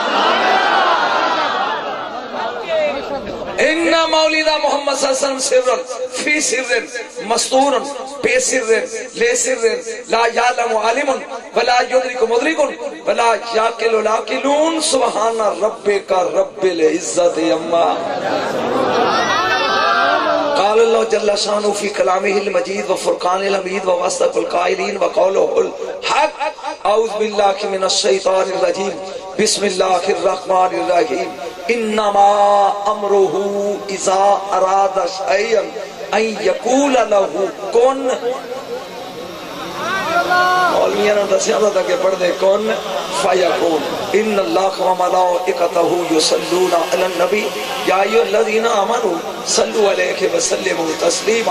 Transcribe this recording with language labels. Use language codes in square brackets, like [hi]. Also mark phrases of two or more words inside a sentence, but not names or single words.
[ar] ان مولد محمد صلی اللہ علیہ وسلم سر فی سر مستور بے سر لے سر لا یعلم عالم ولا یدرک مدرک ولا یعقل العاقلون سبحان ربک رب العزت عما. قال اللہ جل شانہ فی کلامہ المجید وفرقان الحمید وواسطۃ القائلین وقولہ الحق. اعوذ باللہ من الشیطان الرجیم بسم اللہ الرحمن الرحیم. انما امرہ اذا اراد شیئا ان یقول لہ کن. [pa] مولویوں نے دسیا تھا کہ پڑھ دے [ar] کن فیکون. ان اللہ وملائکتہ یصلون علی النبی یا ایھا الذین آمنوا صلوا علیہ وسلموا تسلیما.